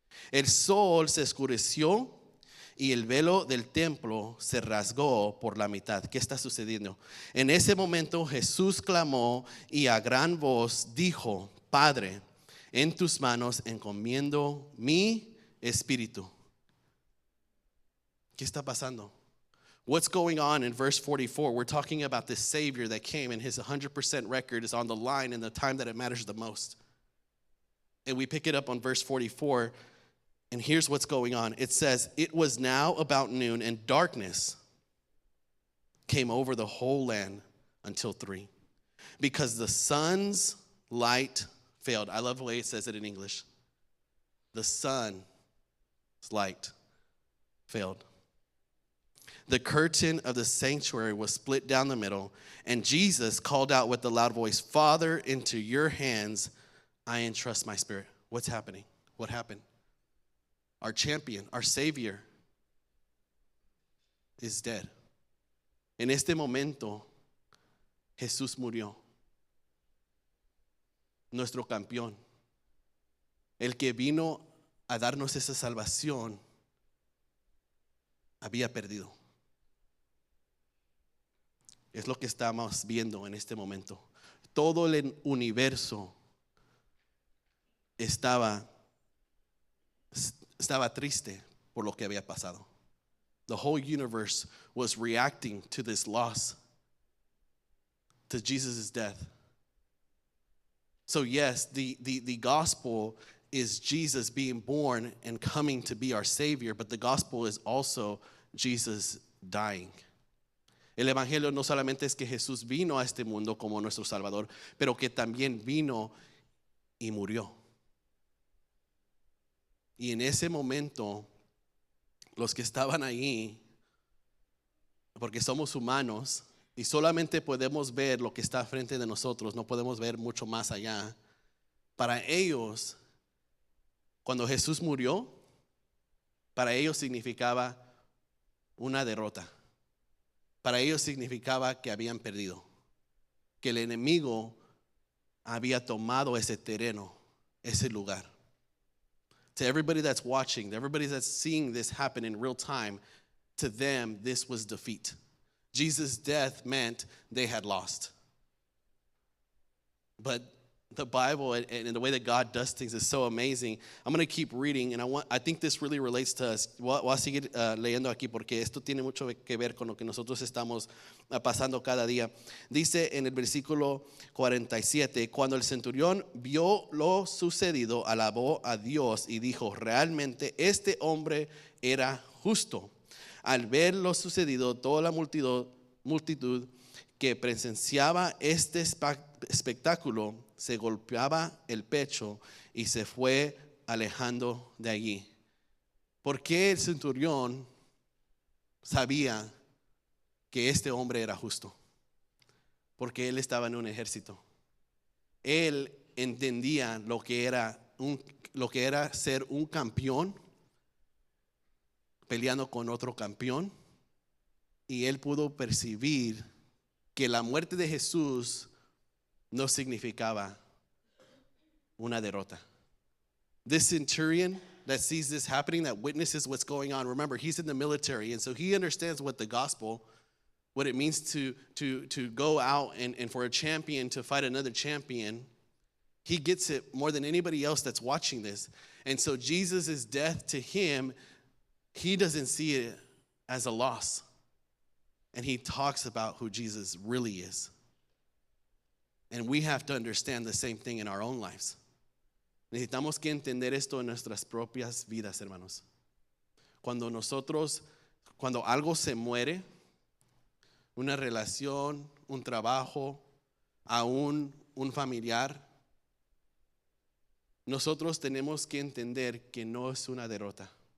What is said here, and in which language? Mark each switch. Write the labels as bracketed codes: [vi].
[es] El sol se oscureció y el velo del templo se rasgó por la mitad. ¿Qué está sucediendo? En ese momento Jesús clamó y a gran voz dijo: Padre, en tus manos encomiendo mi espíritu. ¿Qué está pasando? [en] What's going on in verse 44? We're talking about this Savior that came, and his 100% record is on the line in the time that it matters the most. And we pick it up on verse 44, and here's what's going on. It says, it was now about noon, and darkness came over the whole land until 3, because the sun's light failed. I love the way it says it in English. The sun's light failed. The curtain of the sanctuary was split down the middle, and Jesus called out with a loud voice, Father, into your hands I entrust my spirit. What's happening? What happened? Our champion, our Savior, is dead. [es] En este momento, Jesús murió. Nuestro campeón, el que vino a darnos esa salvación, había perdido. Es lo que estamos viendo en este momento. Todo el universo estaba triste por lo que había pasado. [en] The whole universe was reacting to this loss, to Jesus' death. So yes, the gospel is Jesus being born and coming to be our Savior, but the gospel is also Jesus dying. [es] El evangelio no solamente es que Jesús vino a este mundo como nuestro Salvador, pero que también vino y murió. Y en ese momento, los que estaban ahí, porque somos humanos y solamente podemos ver lo que está frente de nosotros, no podemos ver mucho más allá. Para ellos, cuando Jesús murió, para ellos significaba una derrota. Para ellos significaba que habían perdido, que el enemigo había tomado ese terreno, ese lugar. [en] To everybody that's watching, to everybody that's seeing this happen in real time, to them, this was defeat. Jesus' death meant they had lost. But the Bible and the way that God does things is so amazing. I'm going to keep reading, and I think this really relates to us. [es] Voy a seguir leyendo aquí porque esto tiene mucho que ver con lo que nosotros estamos pasando cada día. Dice en el versículo 47, cuando el centurión vio lo sucedido, alabó a Dios y dijo, realmente este hombre era justo. Al ver lo sucedido, toda la multitud que presenciaba este espectáculo se golpeaba el pecho y se fue alejando de allí. ¿Por qué el centurión sabía que este hombre era justo? Porque él estaba en un ejército. Él entendía lo que era ser un campeón peleando con otro campeón, y él pudo percibir que la muerte de Jesús no significaba una derrota. [en] This centurion that sees this happening, that witnesses what's going on, remember, he's in the military, and so he understands what the gospel, what it means to go out and for a champion to fight another champion. He gets it more than anybody else that's watching this. And so Jesus' death to him, he doesn't see it as a loss. And he talks about who Jesus really is. And we have to understand the same thing in our own lives. [es] Necesitamos que entender esto en nuestras propias vidas, hermanos. Cuando algo se muere, una relación, un trabajo, aún un familiar, nosotros tenemos que entender que no es una derrota.